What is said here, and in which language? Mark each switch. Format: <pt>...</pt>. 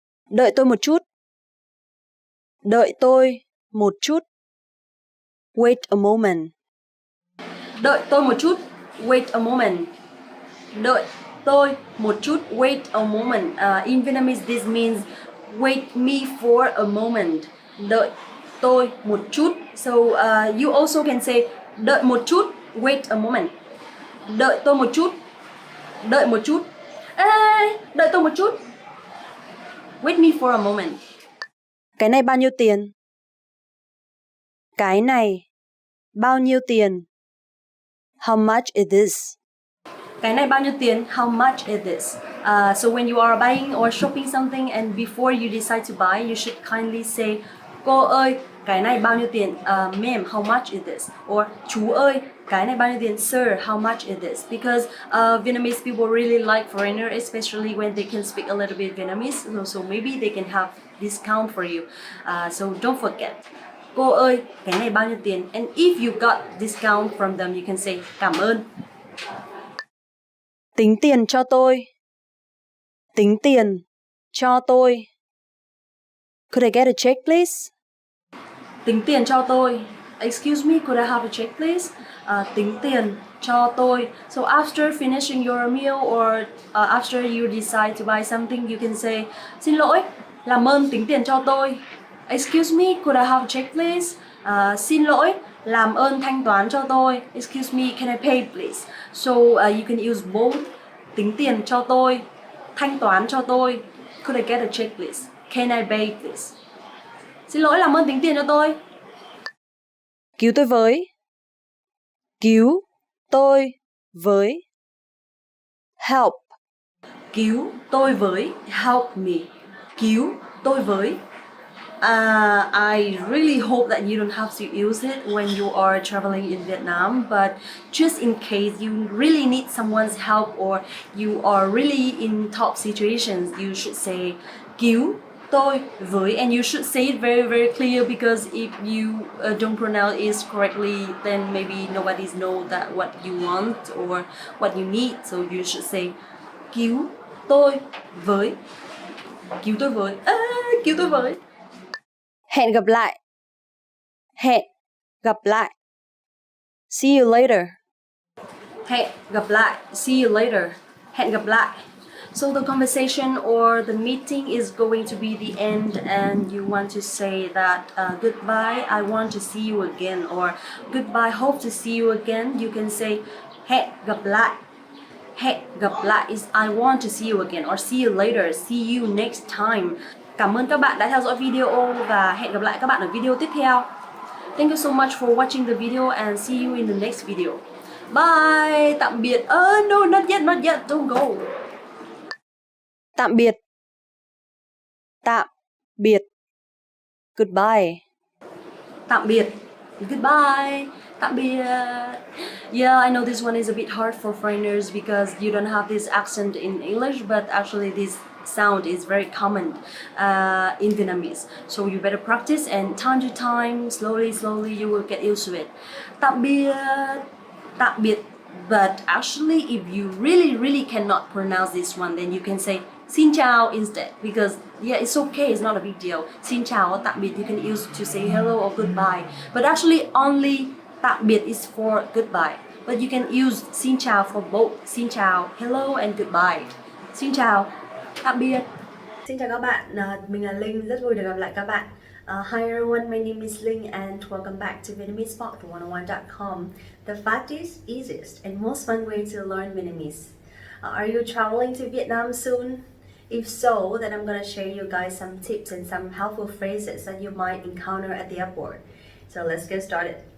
<vi>Đợi tôi một chút. Đợi tôi một chút.</vi> <en>Wait a moment.</en> <vi>Đợi tôi một chút.</vi> <en>Wait a moment.</en> <vi>Đợi tôi một chút.</vi> <en>Wait a moment. In Vietnamese, this means wait me for a moment.</en> <vi>Đợi tôi một chút.</vi> <en>So you also can say</en> <vi>đợi một chút.</vi> <en>Wait a moment.</en> <vi>Đợi tôi một chút. Đợi một chút. Đợi tôi một chút.</vi> <en>Wait me for a moment.</en> <vi>Cái này bao nhiêu tiền? Cái này bao nhiêu tiền?</vi> <en>How much is this?</en> <vi>Cái này bao nhiêu tiền?</vi> <en>How much is this? So when you are buying or shopping something and before you decide to buy, you should kindly say,</en> <vi>cô ơi, cái này bao nhiêu tiền?</vi> <en>Ma'am, how much is this?</en> <vi>Or chú ơi, cái này bao nhiêu tiền?</vi> <en>Sir, how much is this? Because Vietnamese people really like foreigners, especially when they can speak a little bit Vietnamese. So maybe they can have discount for you. So don't forget.</en> <vi>Cô ơi, cái này bao nhiêu tiền?</vi> <en>And if you got discount from them, you can say</en> <vi>cảm ơn. Tính tiền cho tôi. Tính tiền cho tôi.</vi> <en>Could I get a check, please?</en> <vi>Tính tiền cho tôi.</vi> <en>Excuse me, could I have a check, please?</en> <vi>Tính tiền cho tôi.</vi> <en>So after finishing your meal or after you decide to buy something, you can say,</en> <vi>xin lỗi, làm ơn tính tiền cho tôi.</vi> <en>Excuse me, could I have a check, please?</en> <vi>Xin lỗi, làm ơn thanh toán cho tôi.</vi> <en>Excuse me, can I pay, please? So you can use both.</en> <vi>Tính tiền cho tôi, thanh toán cho tôi.</vi> <en>Could I get a check, please? Can I pay, please?</en> <vi>Xin lỗi, làm ơn tính tiền cho tôi. Cứu tôi với. Cứu tôi với.</vi> <en>Help.</en> <vi>Cứu tôi với.</vi> <en>Help me.</en> <vi>Cứu tôi với.</vi> <en>I really hope that you don't have to use it when you are traveling in Vietnam, but just in case you really need someone's help or you are really in tough situations, you should say</en> <vi>cứu tôi với,</vi> <en>and you should say it very very clear, because if you don't pronounce it correctly, then maybe nobody's know that what you want or what you need. So you should say</en> <vi>cứu tôi với. Cứu tôi với. Cứu tôi với. Hẹn gặp lại. Hẹn gặp lại.</vi> <en>See you later.</en> <vi>Hẹn gặp lại.</vi> <en>See you later.</en> <vi>Hẹn gặp lại.</vi> <en>So the conversation or the meeting is going to be the end, and you want to say that goodbye, I want to see you again, or goodbye, hope to see you again. You can say</en> <vi>hẹn gặp lại. Hẹn gặp lại</vi> <en>is I want to see you again, or see you later, see you next time.</en> <vi>Cảm ơn các bạn đã theo dõi video và hẹn gặp lại các bạn ở video tiếp theo.</vi> <en>Thank you so much for watching the video and see you in the next video. Bye.</en> <vi>Tạm biệt.</vi> <en>No, not yet, don't go.</en> <vi>Tạm biệt. Tạm biệt.</vi> <en>Goodbye.</en> <vi>Tạm biệt.</vi> <en>Goodbye.</en> <vi>Tạm biệt.</vi> <en>Yeah, I know this one is a bit hard for foreigners because you don't have this accent in English, but actually this sound is very common in Vietnamese. So you better practice, and time to time, slowly, you will get used to it.</en> <vi>Tạm biệt. Tạm biệt.</vi> <en>But actually, if you really cannot pronounce this one, then you can say</en> <vi>xin chào</vi> <en>instead, because yeah, it's okay, it's not a big deal.</en> <vi>Xin chào, tạm biệt,</vi> <en>you can use to say hello or goodbye. But actually, only</en> <vi>tạm biệt</vi> <en>is for goodbye. But you can use</en> <vi>xin chào</vi> <en>for both.</en> <vi>Xin chào,</vi> <en>hello and goodbye.</en> <vi>Xin chào, tạm biệt. Xin chào các bạn, mình là Linh, rất vui được gặp lại các bạn.</vi> <en>Hi everyone, my name is Ling and welcome back to VietnamesePod101.com, the fastest, easiest and most fun way to learn Vietnamese. Are you traveling to Vietnam soon? If so, then I'm gonna share you guys some tips and some helpful phrases that you might encounter at the airport. So let's get started.</en>